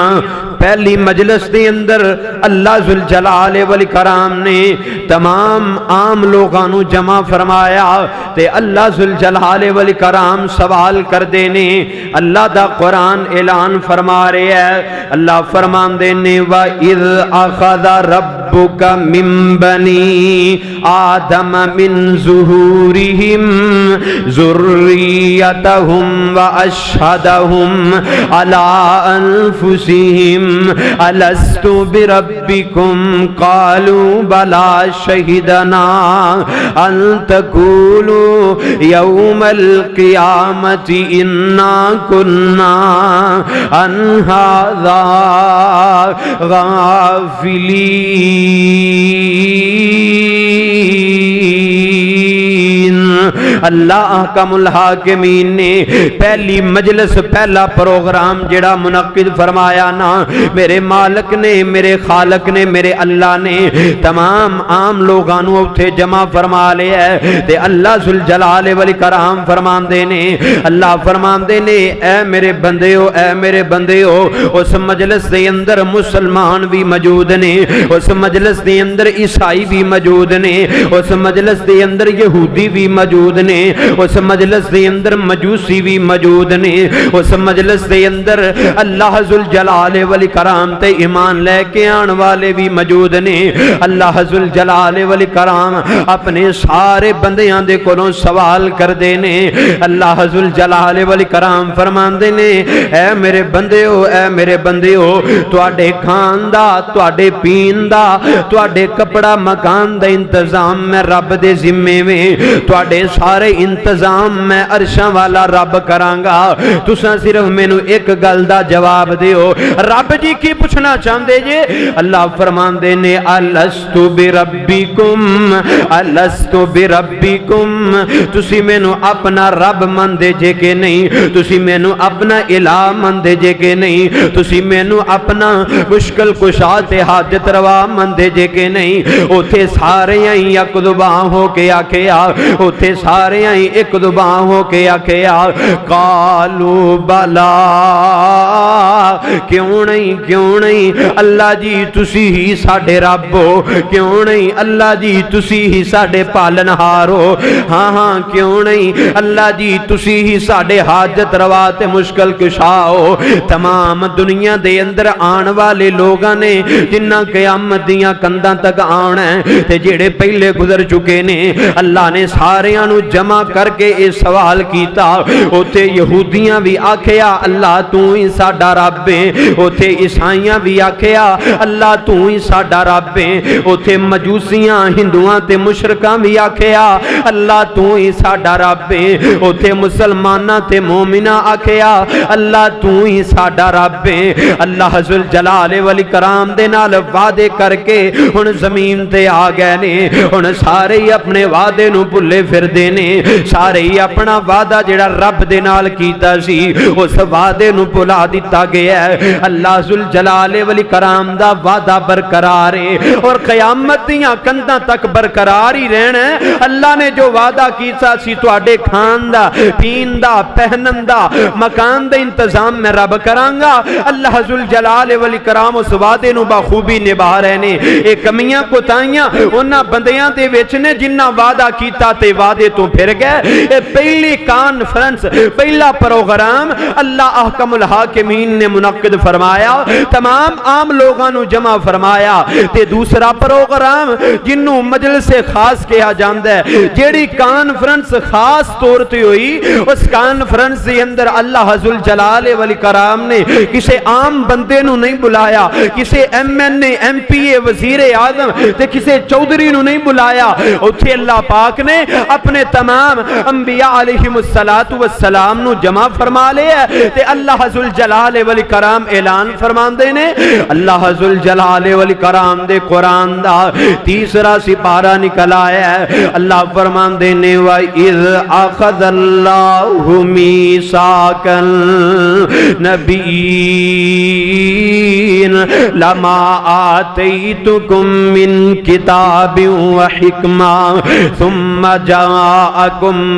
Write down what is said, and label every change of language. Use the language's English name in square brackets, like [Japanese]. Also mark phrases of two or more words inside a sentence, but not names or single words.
[Punjabi] پہلی مجلس دے اندر اللہ ذوالجلال والاکرام نے تمام عام لوگاں نو جمع فرمایا تے اللہ ذوالجلال والاکرام سوال کر دینے۔ اللہ دا قرآن اعلان فرما رہے ہے، اللہ فرمان [Arabic] دینے وَإِذْ أَخَذَ رَبُّكَ مِن بَنِي آدَمَ مِن ظُهُورِهِمْ ذُرِّيَّتَهُمْ وَأَشْهَدَهُمْ عَلَىٰ أَنفُسِهِمْ أَلَسْتُ بِرَبِّكُمْ قَالُوا بَلَىٰ شَهِدْنَا أَن تَقُولُوا يَوْمَ الْقِيَامَةِ إِنَّا كُنَّا عَنْ هَٰذَا غَافِلِينَ۔ [Punjabi] اللہ احکم الحاکمین نے پہلی مجلس، پہلا پروگرام جڑا منعقد فرمایا نا، میرے مالک نے، میرے خالق نے، میرے اللہ نے تمام عام لوگاں نو اتھے جمع فرما لیا ہے تے اللہ ذوالجلال والاکرام فرمان دینے، اللہ فرمان دینے اے میرے بندے ہو، اے میرے بندے ہو۔ اس مجلس دے اندر مسلمان بھی موجود نے، اس مجلس دے اندر عیسائی بھی موجود نے، اس مجلس دے اندر یہودی بھی موجود نے، اس مجلس دے اندر مجوسی بھی موجود نے، اس مجلس دے اندر اللہ ذوالجلال والاکرام تے ایمان لے کے آن والے بھی موجود نے۔ اللہ ذوالجلال والاکرام اپنے سارے بندیاں دے کولوں سوال کر دینے۔ اللہ ذوالجلال والاکرام فرمان دینے اے میرے بندے ہو، اے میرے بندے ہو، تواڈے کھان دا، تواڈے پین دا، تواڈے کپڑا مکان دا انتظام میں رب دے ذمے میں، تواڈے سارے انتظام میں عرشاں والا رب کرانگا۔ تساں صرف مینو ایک گل دا جواب دیو۔ رب جی کی پوچھنا چاہندے جے؟ اللہ فرمان دینے [Arabic] الستو بربکم، الستو بربکم، [Punjabi] تسی مینو اپنا رب مندے جے کہ نہیں؟ تسی مینو اپنا الہ مندے جے کہ نہیں؟ تسی مینو اپنا مشکل کشا تے حاجت روا مندے جے کہ نہیں؟ اوتھے سارے ہی یک زبان ہو کے آکھیا، اوتھے سارے ہی ایک زبان ہو کے آکھیا [Arabic] قالو بلا، [Punjabi] کیوں نہیں، کیوں نہیں اللہ جی تسی ہی ساڈے رب ہو، کیوں نہیں اللہ جی تسی ہی ساڈے پالنہار ہو، ہاں ہاں کیوں نہیں اللہ جی تسی ہی ساڈے حاجت روا تے مشکل کشا ہو۔ تمام دنیا دے اندر آن والے لوگاں نے جنہ قیامت دیاں کنداں تک آنا ہے تے جڑے پہلے گزر چکے نے، اللہ نے ساریاں نو جمع کر کے اس سوال کیتا۔ اوتھے یہودیاں بھی آکھیا اللہ تو ہی ساڈا رب ہے، اوتھے عیسائیاں بھی آکھیا اللہ تو ہی ساڈا رب ہے، اوتھے مجوسیاں ہندوؤں تے مشرکاں بھی آکھیا اللہ تو ہی ساڈا رب ہے، اوتھے مسلماناں تے مومناں آکھیا اللہ تو ہی ساڈا رب ہے۔ اللہ ذوالجلال والاکرام دے نال وعدے کر کے ہن زمین تے آ گئے نے، ہن سارے ہی اپنے وعدے نو بھلے پھر دینے، سارے ہی اپنا وعدہ جڑا رب دے نال کیتا سی اس وعدے نو بھلا دیتا گیا ہے۔ اللہ ذوالجلال والاکرام دا وعدہ برقرار ہے اور قیامت دیاں کنداں تک برقرار ہی رہنا ہے۔ اللہ نے جو وعدہ کیتا سی تواڈے کھان دا، پین دا، پہنن دا، مکان دا انتظام میں رب کرانگا، اللہ ذوالجلال والاکرام اس وعدے نو بخوبی نبھا رہے نے۔ اے کمیاں کوتاہیاں انہاں بندیاں دے وچ نے جنہ وعدہ کیتا تے وعدے تو پھر گئے۔ اے پہلی کانفرنس، پہلا پروگرام اللہ احکم الحاکمین نے منعقد فرمایا، تمام عام لوگاں نو جمع فرمایا تے دوسرا پروگرام جنوں مجلس خاص کہا جاندا ہے، جیڑی کانفرنس خاص طور تے ہوئی، اس کانفرنس دے اندر اللہ ذوالجلال والاکرام نے کسے عام بندے نو نہیں بلایا، کسے ایم این اے، ایم پی اے، وزیر اعظم تے کسے چودھری نو نہیں بلایا، اوتھے اللہ پاک نے اپنے تمام تمام انبیاء [Arabic] علیہم الصلوۃ والسلام [Punjabi] نو جمع فرما لیا تے اللہ ذوالجلال والاکرام اعلان فرماندے نے اللہ ذوالجلال والاکرام دے قرآن دا تیسرا سپارہ نکل آیا ہے اللہ فرماندے نے [Arabic] وَإِذْ أَخَذَ اللَّهُ مِيثَاقَ النَّبِيِّينَ لَمَا آتَيْتُكُم مِّن كِتَابٍ وَحِكْمَةٍ ثُمَّ جَاءَكُمْ